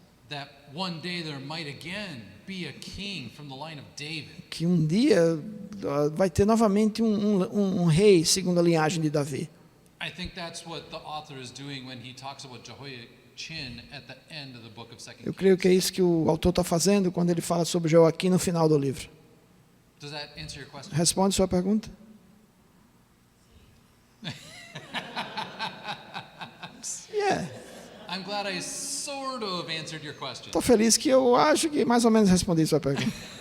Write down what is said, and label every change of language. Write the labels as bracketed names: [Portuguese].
[English] that one day there might again be a king from the line of David. [Portuguese] que um dia vai ter novamente um rei segundo a linhagem de Davi. [English] I think that's what the author is doing when he talks about Jehoiachin at the end of the book of 2 [Portuguese] Eu [English] Kings. [Portuguese] creio que é isso que o autor está fazendo quando ele fala sobre Joaquim no final do livro. [English] Does that answer your question? [Portuguese] Responde sua pergunta. [English] Yeah. I'm glad I sort of answered your question. [Portuguese] Estou feliz que eu acho que mais ou menos respondi sua pergunta.